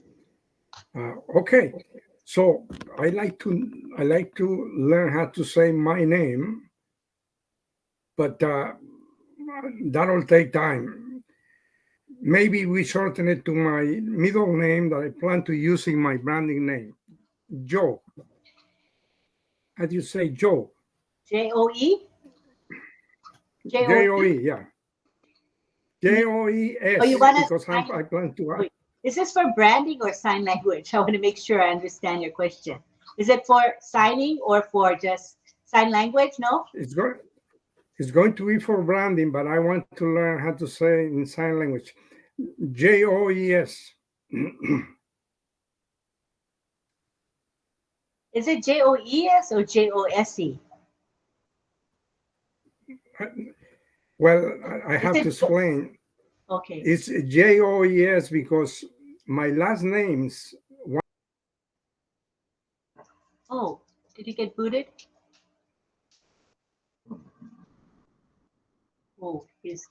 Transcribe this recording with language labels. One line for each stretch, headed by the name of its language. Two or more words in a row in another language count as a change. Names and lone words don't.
English: Okay, so I like to learn how to say my name, but that'll take time. Maybe we shorten it to my middle name that I plan to use in my branding name, Joe. How do you say Joe? J-O-E? J-O-E, yeah. J-O-E-S, oh, you want because I plan to... Wait, is this for branding or sign language? I want to make sure I understand your question. Is it for signing or for just sign language? No? It's going to be for branding, but I want to learn how to say in sign language. J-O-E-S. Is it J-O-E-S or J-O-S-E? Well, I have to explain. Okay. It's J-O-E-S because my last name's... Oh, did you get booted? Oh, he's...